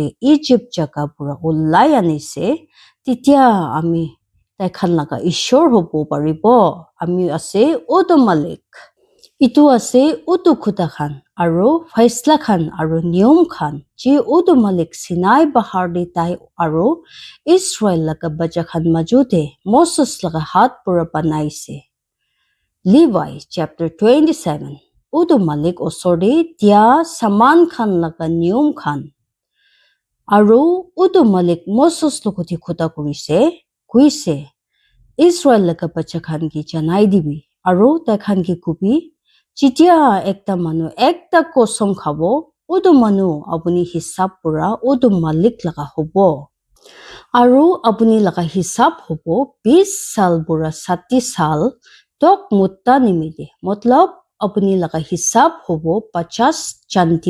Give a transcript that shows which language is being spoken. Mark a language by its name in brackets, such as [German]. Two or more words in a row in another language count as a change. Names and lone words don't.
[Naga Pidgin] Egypt jaga pura ulai anise titia ami taikhan laga ishor hobo paribo ami ase odu malik itu ase utu khuta khan aro faisla khan aro niyom khan ji utu malik Sinai bahar de tai aro Israel laga baja khan majude Moses laga hat pura banaise Levi chapter 27 utu malik osorde dia saman khan laga niyom khan aro utu malik Moses logoti khuta kuise Israel laga baja khan ki janai dibi aro taikhan ki kubi jitia ekta manu ekta kosam khabo utu manu apuni hisab pura utu malik laga hobo aro apuni laga hisab hobo 20 sal pura 60 sal tok mutta nimide matlab apuni laga hisab hobo 50 janti